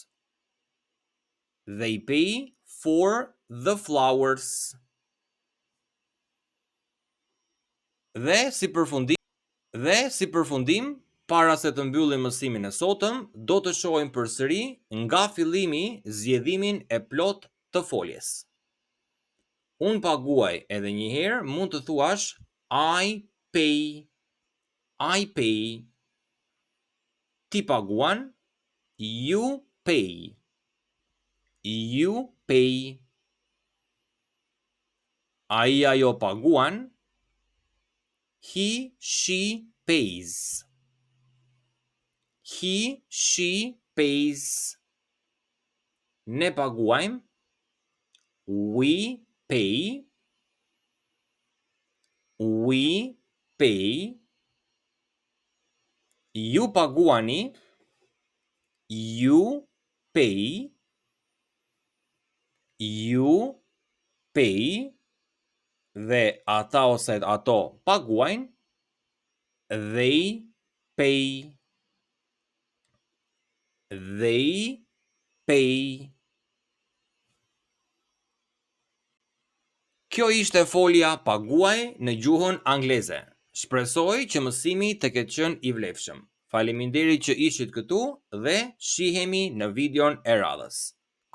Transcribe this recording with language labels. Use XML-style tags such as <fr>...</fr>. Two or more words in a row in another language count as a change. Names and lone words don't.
<en>They pay for the flowers.</en> <sq>Dhe si përfundim, para se të mbyllim mësimin e sotëm, do të shohim përsëri nga fillimi zgjedhimin e plot të foljes. Unë paguaj, edhe një herë mund të thuash</sq> <en>I pay. I pay.</en> <sq>Ti paguan.</sq> <en>You pay. You pay.</en> <sq>Ai ajo paguan.</sq> <en>He, she pays. He, she pays.</en> <sq>Ne paguajmë.</sq> <en>We pay. We pay.</en> <sq>Ju paguani.</sq> <en>You pay. You pay.</en> <sq>dhe ata ose ato paguajnë,</sq> <en>they pay. They pay.</en> <sq>Kjo ishte folja paguaj në gjuhën angleze. Shpresoj që mësimi të ketë qenë i vlefshëm. Faleminderit që ishit këtu dhe shihemi në videon e radhës.</sq>